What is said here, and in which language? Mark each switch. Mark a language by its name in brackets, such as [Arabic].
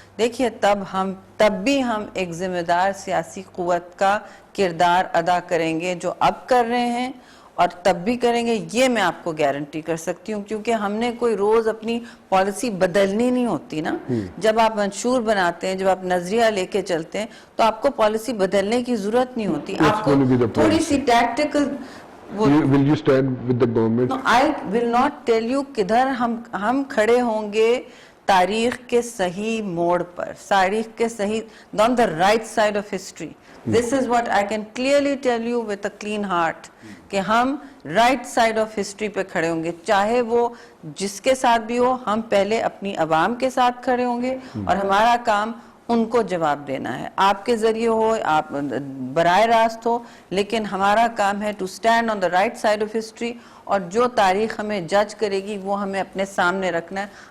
[Urdu] دیکھیے، تب بھی ہم ایک ذمہ دار سیاسی قوت کا کردار ادا کریں گے، جو اب کر رہے ہیں اور تب بھی کریں گے. یہ میں آپ کو گارنٹی کر سکتی ہوں، کیونکہ ہم نے کوئی روز اپنی پالیسی بدلنی نہیں ہوتی نا. جب آپ منشور بناتے ہیں، جب آپ نظریہ لے کے چلتے ہیں، تو آپ کو پالیسی بدلنے کی ضرورت نہیں ہوتی. آپ کو تھوڑی سی tactical. [English] Will you stand with the government? No, I will not tell you [Urdu] کدھر ہم کھڑے ہوں گے تاریخ کے صحیح موڑ پر، تاریخ کے صحیح [English] on the right side of history. This is what I can clearly tell you with a clean heart, [Urdu] کہ ہم [English] right side of history [Urdu] پہ کھڑے ہوں گے. چاہے وہ جس کے ساتھ بھی ہو، ہم پہلے اپنی عوام کے ساتھ کھڑے ہوں گے اور ہمارا کام ان کو جواب دینا ہے. آپ کے ذریعے ہو، آپ براہ راست ہو، لیکن ہمارا کام ہے [English] To stand on the right side of history. [Urdu] اور جو تاریخ ہمیں جج کرے گی وہ ہمیں اپنے سامنے رکھنا ہے.